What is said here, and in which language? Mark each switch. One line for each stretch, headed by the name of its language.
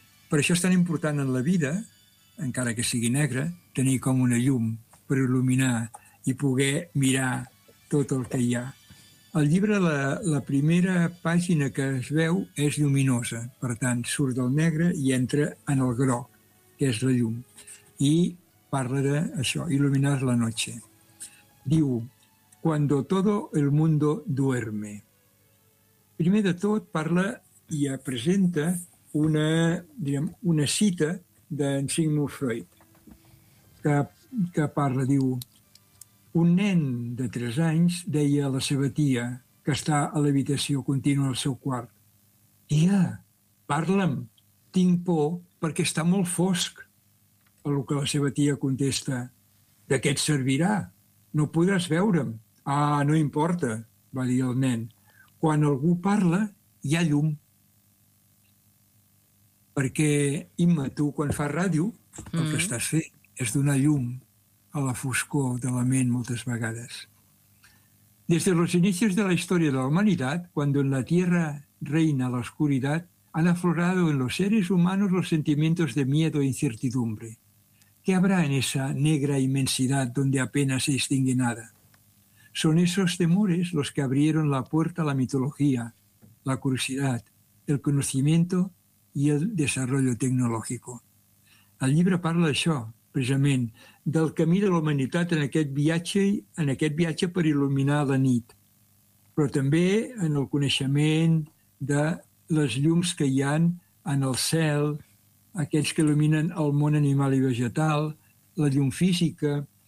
Catalan: Per això és tan important en la vida, encara que sigui negre, tenir com una llum per il·luminar i poder mirar tot el que hi ha. El llibre, la primera pàgina que es veu és lluminosa, per tant, surt del negre i entra en el groc, que és la llum. I parla d'això, il·luminar
Spanish: la noche. Diu, cuando todo el mundo duerme.
Catalan: Primer de tot, parla i presenta una cita d'en Sigmund Freud, que parla, diu, un nen de 3 anys deia a la seva tia, que està a l'habitació contínua al seu quart, tia, parla'm, tinc por perquè està molt fosc.
Spanish: A lo que
Catalan: la seva tia contesta, de què et servirà? No podràs veure'm. Ah, no importa, va dir el nen. Quan algú parla, hi ha llum. Perquè, Imma, tu quan fas ràdio, el que estàs fent és donar llum a la foscor de la ment moltes vegades.
Spanish: Des de los inicios de la historia de la humanidad, cuando en la Tierra reina la oscuridad, han aflorado en los seres humanos los sentimientos de miedo e incertidumbre. ¿Qué habrá en esa negra inmensidad donde apenas se distingue nada? Son esos temores los que abrieron la puerta a la mitología, la curiosidad, el conocimiento y el desarrollo tecnológico.
Catalan: El llibre parla d'això, precisament, del camí de la humanitat en aquest viatge per il·luminar la nit, però també en el coneixement de les llums que hi ha en el cel, aquells que il·luminen el món animal i vegetal, la llum física.